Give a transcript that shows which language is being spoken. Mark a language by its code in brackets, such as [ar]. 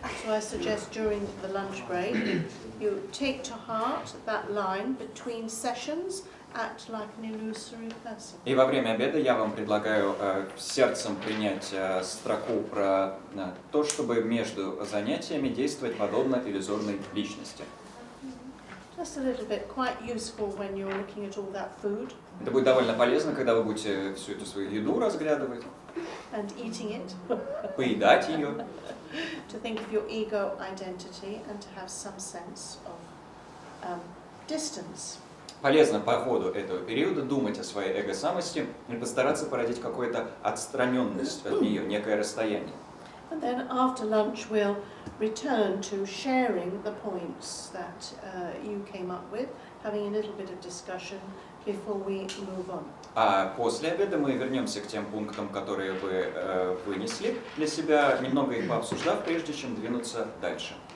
[en] So I suggest during the lunch break, you take to heart that line between sessions, act like an illusory person. [ru] И во время обеда я вам предлагаю сердцем принять строку про то, чтобы между занятиями действовать подобно иллюзорной личности. [en] Just a little bit, quite useful when you're looking at all that food [ru] Это будет довольно полезно, когда вы будете всю эту свою еду разглядывать, [en] and eating it, [ru] поедать ее, [en] to think of your ego identity and to have some sense of distance. [ru] полезно по ходу этого периода думать о своей эго-самости и постараться породить какую-то отстраненность от нее, некое расстояние. [en] And then after lunch we'll return to sharing the points that you came up with, having a little bit of discussion before we move on. [ru] А после обеда мы вернемся к тем пунктам, которые вы вынесли для себя, немного их пообсуждав, прежде чем двинуться дальше.